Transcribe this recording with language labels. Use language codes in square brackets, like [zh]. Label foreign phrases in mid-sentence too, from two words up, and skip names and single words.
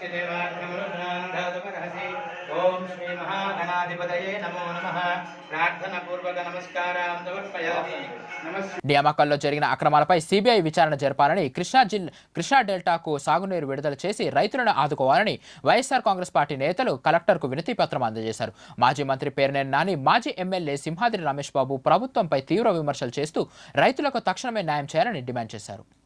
[sa] देवाग्नमरुद्रान्धातुमरहसि ओम श्री महागणाधिपतये नमो नमः प्रार्थना पूर्वक नमस्कारां समर्पयामि. [te] నియామకాల్లో జరిగిన అక్రమాలపై సిబిఐ విచారణ జరపాలని, కృష్ణా డెల్టాకు సాగునీరు విడుదల చేసి రైతులను ఆదుకోవాలని వైఎస్ఆర్ కాంగ్రెస్ పార్టీ నేతలు కలెక్టర్కు వినతి పత్రం అందజేశారు. మాజీ మంత్రి పేర్నేని నాని, మాజీ ఎమ్మెల్యే సింహాద్రి రమేష్ బాబు ప్రభుత్వంపై తీవ్ర విమర్శలు చేస్తూ రైతులకు తక్షణమే న్యాయం చేయాలని డిమాండ్ చేశారు.